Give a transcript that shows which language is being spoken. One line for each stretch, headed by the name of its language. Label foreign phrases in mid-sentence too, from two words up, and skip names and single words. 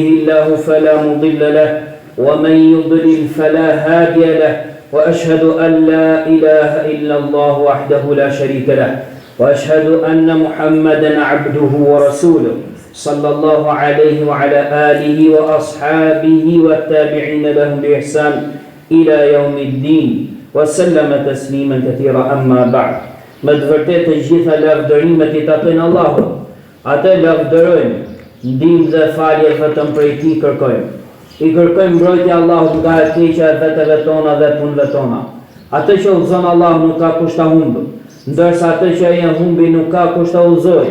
Arabic: الله فلا مضل له ومن يضلل فلا هادي له وأشهد أن لا إله إلا الله وحده لا شريك له وأشهد أن محمدا عبده ورسوله صلى الله عليه وعلى آله وأصحابه والتابعين لهم بإحسان إلى يوم الدين وسلم تسليما كثيرا أما بعد
Albanian: me të vërtetë të gjitha lavdërimet I takojnë Allahut. Atë lavdërojmë, ndihmë dhe falje vetëm prej Tij kërkojmë. I kërkojmë mbrojtje Allahut nga e keqja e veteve tona dhe punëve tona. Atë që udhëzon Allah nuk ka kusht ta humbë, ndërsa atë që ai e humbi nuk ka kusht ta udhëzojë.